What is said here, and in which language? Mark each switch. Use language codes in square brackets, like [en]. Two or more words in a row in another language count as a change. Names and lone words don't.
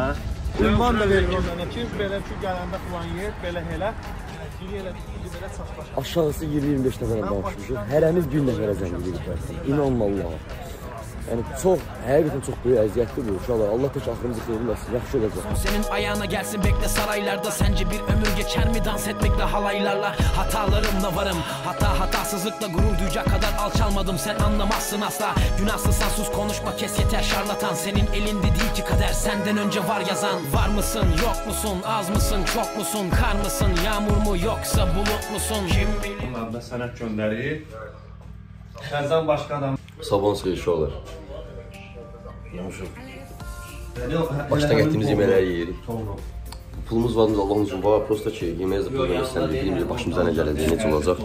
[az] Ünvan da verir ondan ki, belə ki, gələndə filan yer, belə elə. Belə çaşbaş. Aşağısı 20-25 nəfərlə danışmışıq. Hərəmiz bir nəfərə zəng edirik. İnanma Allaha. Yəni çox, həqiqətən çox böyük əziyyətdir bu uşaqlar. Allah tək axırımızı xeyirləsin, yaxşı olacaq. [tr] Senin ayağına gelsin bekle saraylarda. Sence bir ömür geçer mi dans etmekle halaylarla? Hatalarımla varım, hatasızlıkla gurur duyacak kadar alçalmadım. Sen anlamazsın asla, günahsızsan sus konuşma kes yeter şarlatan. Senin elinde değil ki kader, senden önce var yazan. Var mısın, yok musun, az mısın, çok musun, kar mısın, yağmur mu yoksa bulut musun? Kim bilir? [az] Bunlar da sənət göndərir. Səndən başqa adam. Sabon suyu uşaqlar. Başdan getdiyimiz yeməkləri yeyirik. Pulumuz var, Allah'ın üçün var. Prosta ki, yeməyə zıplı vermişsən dediyim başımıza nə gələcək, necə olacaq.